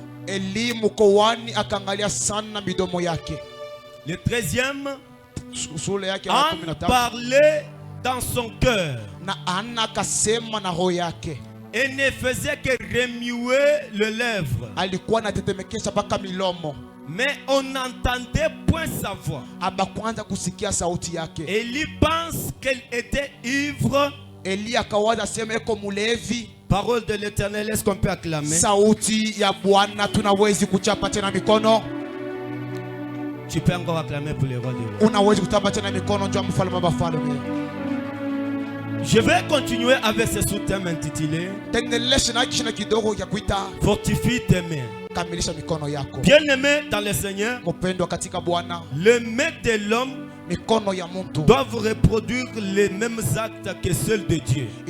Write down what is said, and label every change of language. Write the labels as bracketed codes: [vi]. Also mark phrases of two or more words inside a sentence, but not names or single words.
[fr] Le 13e, Anne parlait dans son cœur et ne faisait que remuer les lèvres. Mais on n'entendait point sa voix. Élie pense qu'elle était ivre [sw] Eli akawaza sema eko mulevi. [fr] Parole de l'Éternel, est-ce qu'on peut acclamer? [sw] Sauti ya Bwana tunawezi kuchapa tena mikono. [fr] Tu peux encore acclamer pour les rois des rois. [sw] Unawezi kuchapa tena mikono juu ya mfalme wa wafalme. [fr] Je vais continuer avec ce sous-thème intitulé Fortifie tes mains. Bien-aimé dans le Seigneur, les mains de l'homme doivent reproduire les mêmes actes que ceux de Dieu.